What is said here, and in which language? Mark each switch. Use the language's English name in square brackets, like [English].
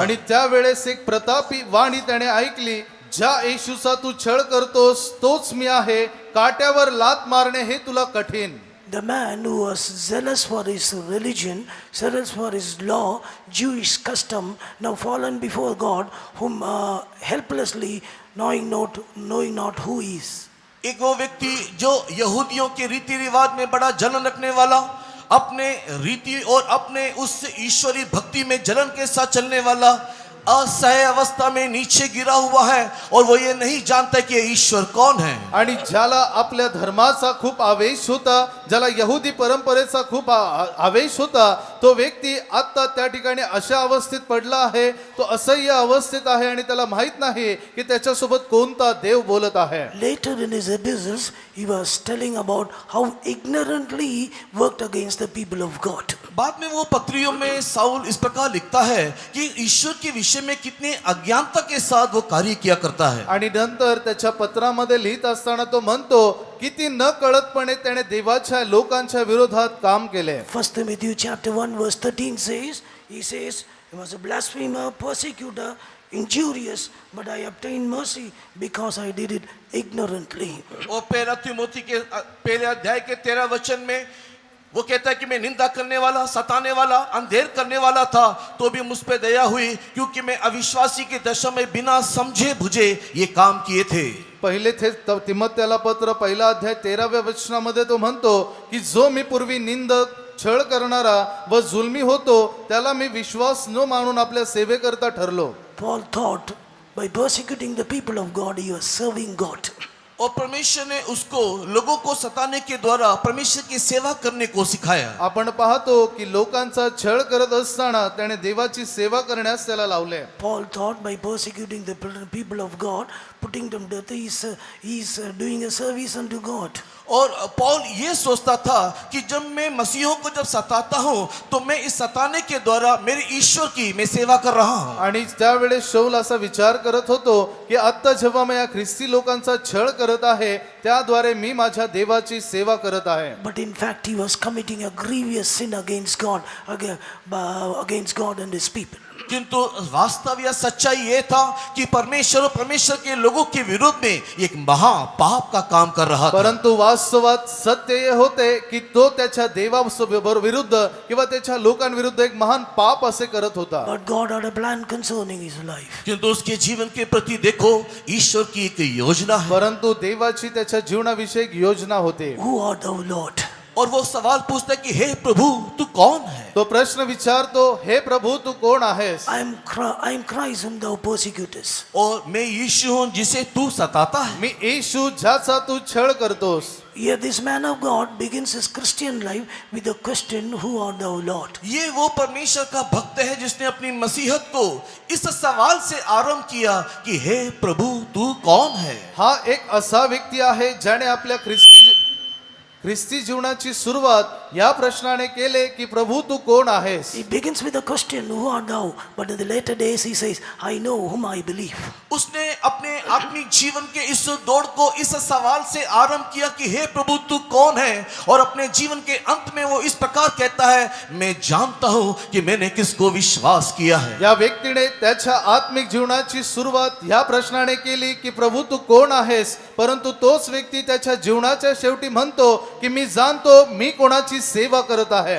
[Marathi] आणि त्यावेळेस एक प्रतापी वाणी त्याने ऐकली, ज्या येशूचा तू छळ करतोस तोच मी आहे, काट्यावर लात मारणे हे तुला कठीण. [English] The man who was zealous for his religion, zealous for his law, Jewish custom, now fallen before God, whom helplessly knowing not who he is. [Hindi] एक वो व्यक्ति जो यहूदियों के रीति रिवाज में बड़ा जलन रखने वाला, अपने रीति और अपने उस ईश्वरी भक्ति में जलन के साथ चलने वाला, असह्य अवस्था में नीचे गिरा हुआ है और वो ये नहीं जानता कि ईश्वर कौन है. [Marathi] आणि ज्याला आपल्या धर्माचा खूप आवेश होता, ज्याला यहुदी परंपरेचा खूप आवेश होता, तो व्यक्ती आता त्या ठिकाणी अशा अवस्थेत पडला आहे, तो असह्य अवस्थेत आहे आणि त्याला माहित नाही की त्याच्यासोबत कोणता देव बोलत आहे. [English] Later in his epistles, he was telling about how ignorantly he worked against the people of God. [Hindi] बाद में वो पत्रियों में साउल इस प्रकार लिखता है कि ईश्वर के विषय में कितने अज्ञानता के साथ वो कार्य किया करता है. [Marathi] आणि नंतर त्याच्या पत्रामध्ये लिहित असताना तो म्हणतो किती न कळतपणे त्याने देवाच्या लोकांच्या विरोधात काम केले. [English] 1 Timothy chapter 1 verse 13 says, he was a blasphemer, persecutor, injurious, but I obtained mercy because I did it ignorantly. [Hindi] और पहला तिमोथी के पहले अध्याय के 13 वचन में वो कहता है कि मैं निंदा करने वाला, सताने वाला, अंधेर करने वाला था, तो भी मुझ पे दया हुई, क्योंकि मैं अविश्वासी की दशा में बिना समझे बुझे ये काम किए थे. [Marathi] पहिले तिमोथेला पत्र पहिला अध्याय 13व्या वचनामध्ये तो म्हणतो की जो मी पूर्वी निंदक, छळ करणारा व जुलमी होतो त्याला मी विश्वास न मानून आपल्या सेवेकरता ठरलो. [English] Paul thought by persecuting the people of God, he was serving God. [Hindi] और परमेश्वर ने उसको लोगों को सताने के द्वारा परमेश्वर की सेवा करने को सिखाया. [Marathi] आपण पाहतो की लोकांचा छळ करत असताना त्याने देवाची सेवा करण्यास त्याला लावले. [English] Paul thought by persecuting the people of God, putting them to death, he is doing a service unto God. [Hindi] और पौल ये सोचता था कि जब मैं मसीहों को जब सताता हूँ तो मैं इस सताने के द्वारा मेरे ईश्वर की मैं सेवा कर रहा हूँ. [Marathi] आणि त्यावेळेस शौल असा विचार करत होतो की आता जेव्हा मी या ख्रिस्ती लोकांचा छळ करत आहे त्याद्वारे मी माझ्या देवाची सेवा करत आहे. [English] But in fact, he was committing a grievous sin against God, against God and his people. [Hindi] किंतु वास्तव या सच्चाई ये था कि परमेश्वर और परमेश्वर के लोगों के विरुद्ध में एक महा पाप का काम कर रहा था. [Marathi] परंतु वास्तवात सत्य हे होते की तो त्याच्या देवाविरुद्ध किंवा त्याच्या लोकांविरुद्ध एक महान पाप असे करत होता. [English] But God had a plan concerning his life. [Hindi] किंतु उसके जीवन के प्रति देखो ईश्वर की एक योजना है. [Marathi] परंतु देवाची त्याच्या जीवनाविषयी एक योजना होती. [English] Who art thou, Lord? [Hindi] और वो सवाल पूछता है कि हे प्रभु तू कौन है. [Marathi] तो प्रश्न विचारतो हे प्रभु तू कोण आहेस. [English] I am Christ whom thou persecutest. [Hindi] और मैं यीशु हूँ जिसे तू सताता है. [Marathi] मी येशू ज्याचा तू छळ करतोस. [English] Here this man of God begins his Christian life with the question, who art thou, Lord? [Hindi] ये वो परमेश्वर का भक्त है जिसने अपनी मसीहत को इस सवाल से आरंभ किया कि हे प्रभु तू कौन है. [Marathi] हा एक असा व्यक्ती आहे ज्याने आपल्या ख्रिस्ती जीवनाची सुरुवात या प्रश्नाने केले की प्रभु तू कोण आहेस. [English] He begins with the question, who art thou? But in the later days he says, I know whom I believe. [Hindi] उसने अपने आत्मिक जीवन के इस दौड़ को इस सवाल से आरंभ किया कि हे प्रभु तू कौन है, और अपने जीवन के अंत में वो इस प्रकार कहता है मैं जानता हूं कि मैंने किसको विश्वास किया है. [Marathi] या व्यक्तीने त्याच्या आत्मिक जीवनाची सुरुवात या प्रश्नाने केली की प्रभु तू कोण आहेस. परंतु तोच व्यक्ती त्याच्या जीवनाच्या शेवटी म्हणतो की मी जाणतो मी कोणाची सेवा करत आहे.